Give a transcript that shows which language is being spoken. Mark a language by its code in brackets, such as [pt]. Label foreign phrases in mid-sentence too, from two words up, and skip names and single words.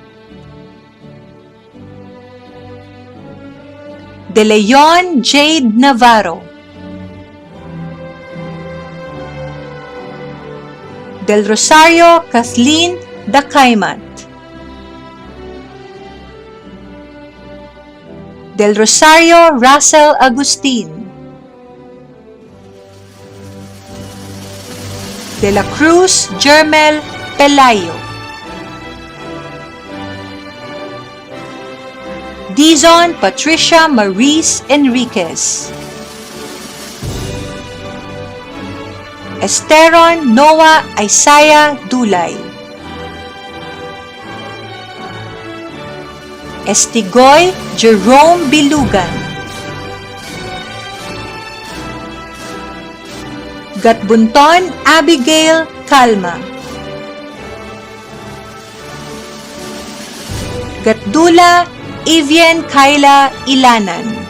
[tl] De Leon Jade Navarro, Del Rosario Kathleen Dakaimat, Del Rosario Russell Agustin, De la Cruz Jermel Pelayo, Dizon Patricia Maurice Enriquez, Esteron Noah Isaiah Dulay, Estigoy Jerome Bilugan, Gatbunton Abigail Calma, Gatdula Evian Kyla Ilanan,